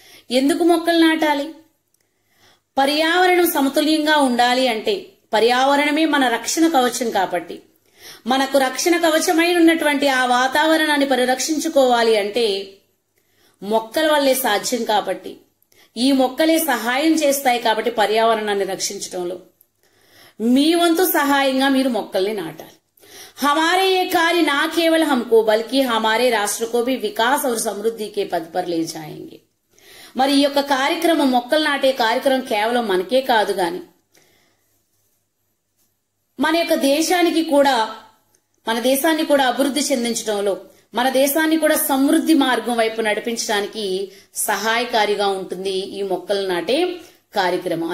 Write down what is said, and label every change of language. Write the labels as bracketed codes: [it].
[te] ఎందుకు మొక్కలు నాటాలి? పర్యావరణం సమతుల్యంగా ఉండాలి అంటే పర్యావరణమే మన రక్షణ కవచం కాబట్టి మనకు రక్షణ కవచమై ఉన్నటువంటి ఆ వాతావరణాన్ని పరిరక్షించుకోవాలి అంటే మొక్కల వల్లే సాధ్యం కాబట్టి ఈ మొక్కలే సహాయం చేస్తాయి. కాబట్టి పర్యావరణాన్ని రక్షించడంలో మీ వంతు సహాయంగా మీరు మొక్కల్ని నాటాలి. [hi] हमारे ये कार्य ना केवल हमको बल्कि हमारे राष्ट्र को भी विकास और समृद्धि के पद पर ले जाएंगे. [te] మరి ఈ యొక్క కార్యక్రమం మొక్కలు నాటే కార్యక్రమం కేవలం మనకే కాదు గాని మన యొక్క దేశానికి కూడా మన దేశాన్ని కూడా అభివృద్ధి చెందించడంలో మన దేశాన్ని కూడా సమృద్ధి మార్గం వైపు నడిపించడానికి సహాయకారిగా ఉంటుంది ఈ మొక్కలు నాటే కార్యక్రమం.